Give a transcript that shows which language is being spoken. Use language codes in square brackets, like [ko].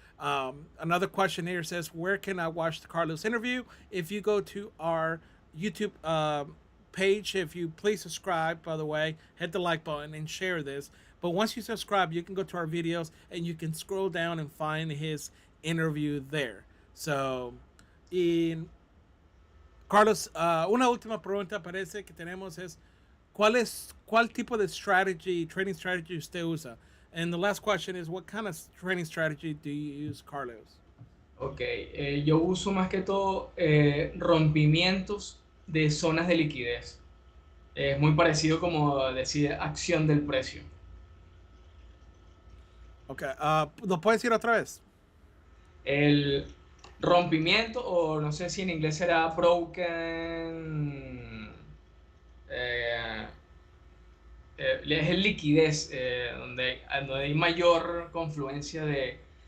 [en] Another question here says, where can I watch the Carlos interview? If you go to our YouTube page, if you please subscribe, by the way, hit the like button and share this. But once you subscribe, you can go to our videos and you can scroll down and find his interview there. [es] So, in Carlos, una última pregunta parece que tenemos es, ¿cuál tipo de [en] trading strategy [es] usted usa? [en] And the last question is, what kind of trading strategy do you use, Carlos? [es] Ok, yo uso más que todo rompimientos de zonas de liquidez. Es muy parecido como decir acción del precio. Okay, ¿lo puedes decir otra vez? El rompimiento, o no sé si en inglés será broken, eh, es el liquidez, donde hay mayor confluencia de